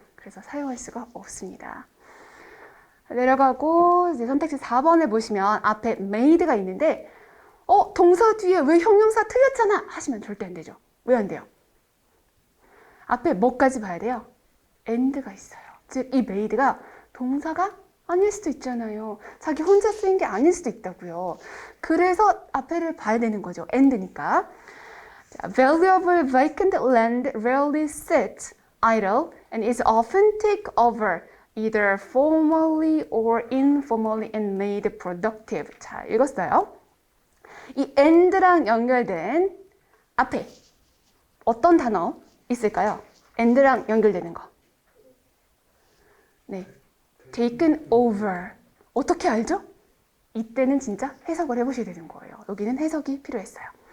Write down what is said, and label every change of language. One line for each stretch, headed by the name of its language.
Korean: 그래서 사용할 수가 없습니다. 내려가고 이제 선택지 4번을 보시면 앞에 made가 있는데 동사 뒤에 왜 형용사 틀렸잖아 하시면 절대 안 되죠. 왜 안 돼요? 앞에 뭐까지 봐야 돼요? and가 있어요. 즉 이 made가 동사가 아닐 수도 있잖아요. 자기 혼자 쓰인 게 아닐 수도 있다고요. 그래서 앞에를 봐야 되는 거죠. and니까.
English: 자, valuable vacant land rarely sits idle and is often taken over either formally or informally and made productive.
Korean: 자, 읽었어요. 이 and랑 연결된 앞에 어떤 단어 있을까요? and랑 연결되는 거. 네, taken over. 어떻게 알죠? 이때는 진짜 해석을 해보셔야 되는 거예요. 여기는 해석이 필요했어요.